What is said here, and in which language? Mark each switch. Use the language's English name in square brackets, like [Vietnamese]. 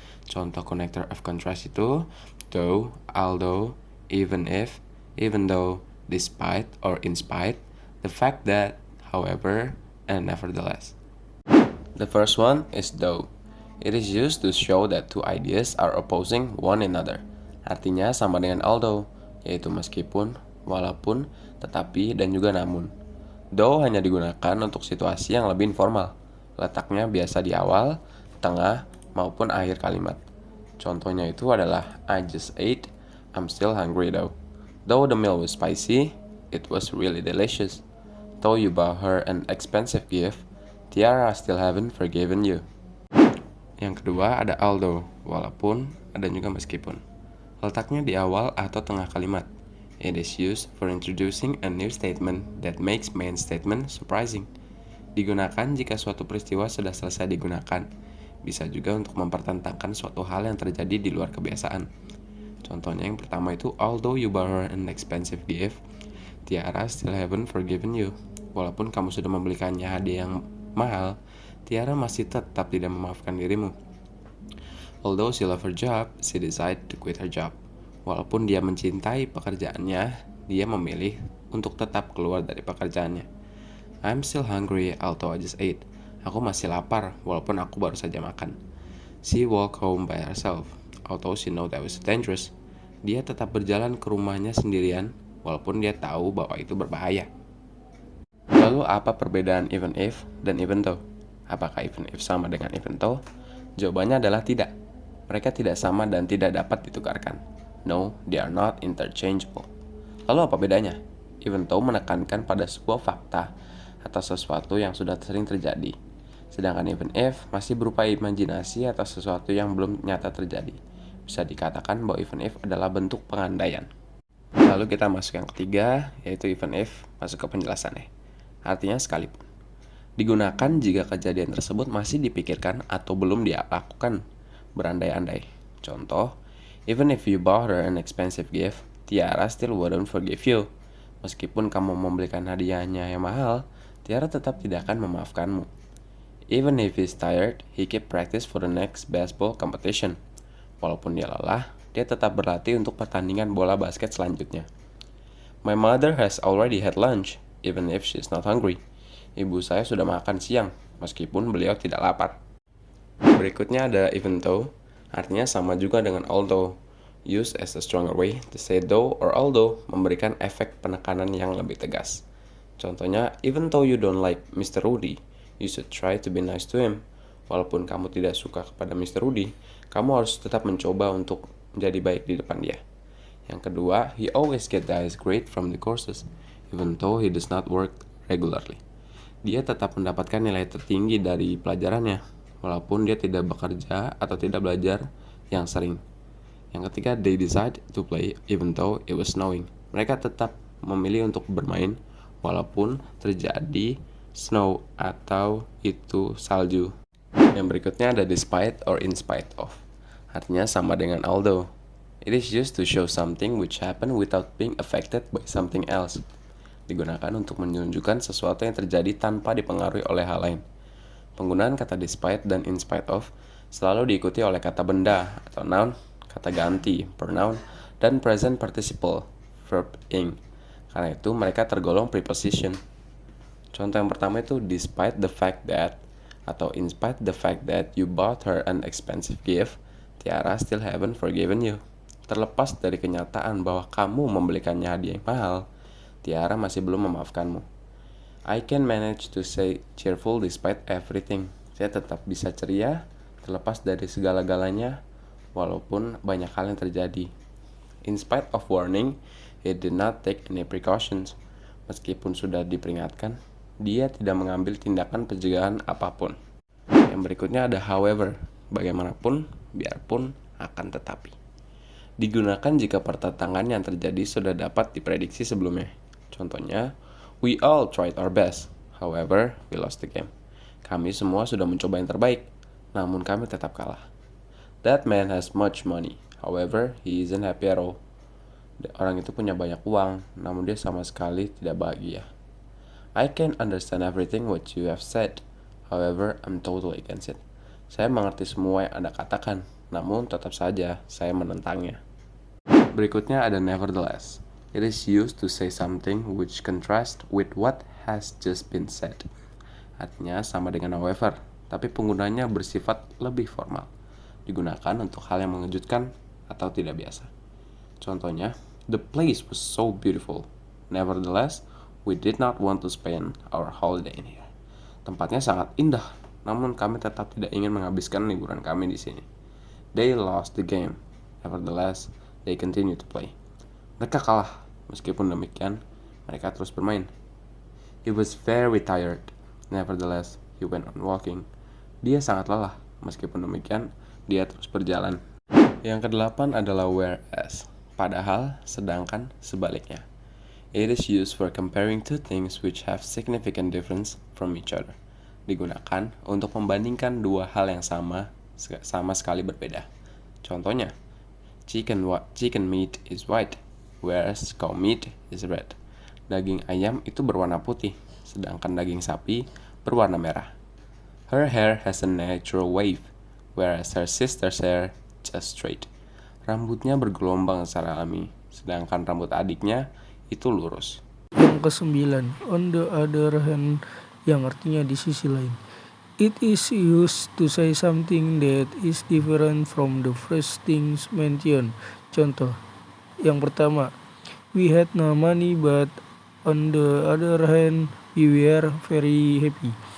[English] Contoh connector of contrast itu though, although, even if, even though, despite or in spite, the fact that, however, and nevertheless. The first one is though. It is used to show that two ideas are opposing one another. [Indonesian] Artinya sama dengan although, yaitu meskipun, walaupun, tetapi, dan juga namun. Though hanya digunakan untuk situasi yang lebih informal. Letaknya biasa di awal, tengah, maupun akhir kalimat. Contohnya itu adalah [English] I just ate, I'm still hungry though. Though the meal was spicy, it was really delicious. Though you bought her an expensive gift, Tiara still haven't forgiven you. [Indonesian] Yang kedua ada although, walaupun, ada juga meskipun. Letaknya di awal atau tengah kalimat. [English] It is used for introducing a new statement that makes main statement surprising. [Indonesian] Digunakan jika suatu peristiwa sudah selesai digunakan. Bisa juga untuk mempertentangkan suatu hal yang terjadi di luar kebiasaan. Contohnya yang pertama itu, [English] although you bought her an expensive gift, Tiara still haven't forgiven you. [Indonesian] Walaupun kamu sudah membelikannya hadiah yang mahal, Tiara masih tetap tidak memaafkan dirimu. [English] Although she loved her job, she decided to quit her job. [Indonesian] Walaupun dia mencintai pekerjaannya, dia memilih untuk tetap keluar dari pekerjaannya. [English] I'm still hungry, although I just ate. [Indonesian] Aku masih lapar, walaupun aku baru saja makan. [English] She walked home by herself, although she know that was dangerous. [Indonesian] Dia tetap berjalan ke rumahnya sendirian, walaupun dia tahu bahwa itu berbahaya. Lalu apa perbedaan even if dan even though? Apakah even if sama dengan even though? Jawabannya adalah tidak. Mereka tidak sama dan tidak dapat ditukarkan. [English] No, they are not interchangeable. [Indonesian] Lalu apa bedanya? Even though menekankan pada sebuah fakta atau sesuatu yang sudah sering terjadi. Sedangkan even if masih berupa imajinasi atau sesuatu yang belum nyata terjadi. Bisa dikatakan bahwa even if adalah bentuk pengandaian. Lalu kita masuk yang ketiga, yaitu even if, masuk ke penjelasannya. Artinya sekalipun. Digunakan jika kejadian tersebut masih dipikirkan atau belum dilakukan, berandai-andai. [English] Contoh, even if you bought her an expensive gift, Tiara still wouldn't forgive you. [Indonesian] Meskipun kamu membelikan hadiahnya yang mahal, Tiara tetap tidak akan memaafkanmu. [English] Even if he's tired, he keep practice for the next baseball competition. [Indonesian] Walaupun dia lelah, dia tetap berlatih untuk pertandingan bola basket selanjutnya. [English] My mother has already had lunch, even if she's not hungry. [Indonesian] Ibu saya sudah makan siang, meskipun beliau tidak lapar. Berikutnya ada even though, artinya sama juga dengan although. [English] Used as a stronger way to say though or although, [Indonesian] memberikan efek penekanan yang lebih tegas. [English] Contohnya, even though you don't like Mr. Rudy, you should try to be nice to him. [Indonesian] Walaupun kamu tidak suka kepada Mr. Rudy, kamu harus tetap mencoba untuk menjadi baik di depan dia. Yang kedua, [English] he always get the highest grade from the courses, even though he does not work regularly. [Indonesian] Dia tetap mendapatkan nilai tertinggi dari pelajarannya, walaupun dia tidak bekerja atau tidak belajar yang sering. Yang ketiga, [English] they decide to play even though it was snowing. [Indonesian] Mereka tetap memilih untuk bermain walaupun terjadi snow atau itu salju. Yang berikutnya ada despite or in spite of. Artinya sama dengan although. [English] It is used to show something which happened without being affected by something else. [Indonesian] Digunakan untuk menunjukkan sesuatu yang terjadi tanpa dipengaruhi oleh hal lain. Penggunaan kata despite dan in spite of selalu diikuti oleh kata benda atau noun, kata ganti, pronoun, dan present participle, verb ing. Karena itu mereka tergolong preposition. Contoh yang pertama itu [English] despite the fact that atau in spite the fact that you bought her an expensive gift, Tiara still haven't forgiven you. [Indonesian] Terlepas dari kenyataan bahwa kamu membelikannya hadiah yang mahal, Tiara masih belum memaafkanmu. [English] I can manage to stay cheerful despite everything. [Indonesian] Saya tetap bisa ceria, terlepas dari segala-galanya, walaupun banyak hal yang terjadi. [English] In spite of warning, he did not take any precautions. [Indonesian] Meskipun sudah diperingatkan, dia tidak mengambil tindakan pencegahan apapun. Yang berikutnya ada however. Bagaimanapun, biarpun, akan tetapi. Digunakan jika pertentangan yang terjadi sudah dapat diprediksi sebelumnya. Contohnya, [English] We all tried our best. However, we lost the game. [Indonesian] Kami semua sudah mencoba yang terbaik, namun kami tetap kalah. [English] That man has much money. However, he isn't happy at all. [Indonesian] Orang itu punya banyak uang, namun dia sama sekali tidak bahagia. [English] I can understand everything what you have said. However, I'm totally against it. [Indonesian] Saya mengerti semua yang Anda katakan, namun tetap saja saya menentangnya. Berikutnya ada nevertheless. It is used to say something which contrasts with what has just been said. Artinya sama dengan however, tapi penggunanya bersifat lebih formal. Digunakan untuk hal yang mengejutkan atau tidak biasa. [English] Contohnya, the place was so beautiful. Nevertheless, we did not want to spend our holiday in here. [Indonesian] Tempatnya sangat indah, namun kami tetap tidak ingin menghabiskan liburan kami di sini. [English] They lost the game. Nevertheless, they continue to play. [Indonesian] Mereka kalah, meskipun demikian, mereka terus bermain. [English] He was very tired. Nevertheless, he went on walking. [Indonesian] Dia sangat lelah, meskipun demikian, dia terus berjalan. Yang kedelapan adalah whereas. Padahal, sedangkan, sebaliknya. [English] It is used for comparing two things which have significant difference from each other. [Indonesian] Digunakan untuk membandingkan dua hal yang sama sekali berbeda. [English] Contohnya, chicken meat is white, whereas cow meat is red. [Indonesian] Daging ayam itu berwarna putih, sedangkan daging sapi berwarna merah. [English] Her hair has a natural wave, whereas her sister's hair just straight. [Indonesian] Rambutnya bergelombang secara alami, sedangkan rambut adiknya itu lurus. Yang ke-9, on the other hand, yang artinya di sisi lain. [English] It is used to say something that is different from the first things mentioned. [Indonesian] Contoh, yang pertama, [English] we had no money but on the other hand, we were very happy.